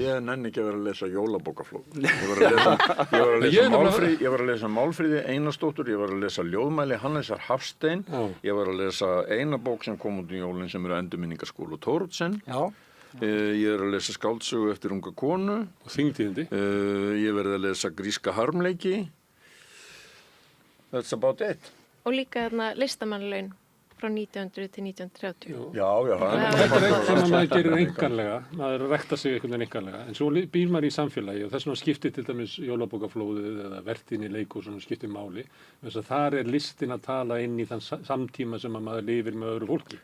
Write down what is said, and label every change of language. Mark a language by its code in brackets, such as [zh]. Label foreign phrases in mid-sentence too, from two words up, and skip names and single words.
[is] Ég nenni ekki að vera að lesa jólabókarflóð. Ég var að lesa Málfríði Einarsdóttur, ég var að lesa Ljóðmæli Hannesar Hafstein, ég var að lesa eina bók sem kom út í jólinn sem eru Endurminningaskólu Thoroddsen. Ég er að lesa skáldsögu eftir unga konu. Og þingtíðindi. Ég verði að lesa Gríska harmleiki. [en] That's about it. [is] Og líka þarna listamannalaun frá 1900 til 1930. Já. Þetta er eitt sem maður gerir einkanlega, maður rækta sig einhvern veginn einkanlega, en svo býr maður í samfélagi og þess vegna skiptir til dæmis jólabókaflóðið eða vertíðin í leikhúsunum skiptir máli, þess að þar er listin að tala inn í þann samtíma sem maður lifir með öðru fólki.